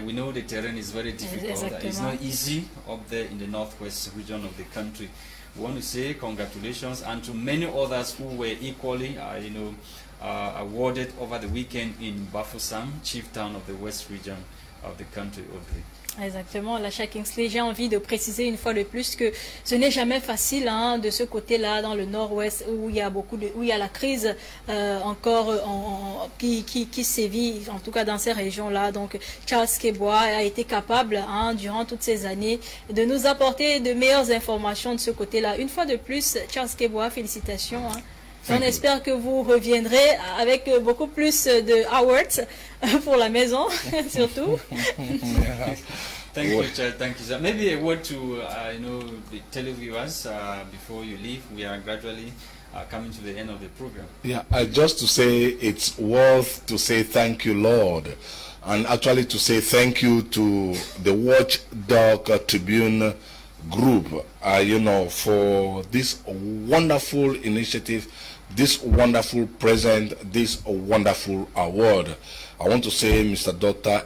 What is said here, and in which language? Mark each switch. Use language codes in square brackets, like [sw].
[en] We know the terrain is very difficult. It's not easy up there in the northwest region of the country. We want to say congratulations, and to many others who were equally, awarded over the weekend in Bafoussam, chief town of the west region of the country, Audrey. [fr] Exactement, Lasha Kingsley, j'ai envie de préciser une fois de plus que ce n'est jamais facile de ce côté-là, dans le nord-ouest, où il y a où il y a la crise encore qui sévit, en tout cas dans ces régions-là. Donc Charles Kebwa a été capable, durant toutes ces années, de nous apporter de meilleures informations de ce côté-là. Une fois de plus, Charles Kebwa, félicitations. On espère que vous reviendrez avec beaucoup plus de awards pour la maison, surtout. [en] Thank you, Charles. Thank you, sir. Maybe a word to the televiewers before you leave. We are gradually coming to the end of the program. Yeah, just to say it's worth to say thank you, Lord, and actually to say thank you to the Watchdog Tribune group, for this wonderful initiative, this wonderful present, this wonderful award. I want to say, Mr. Dr.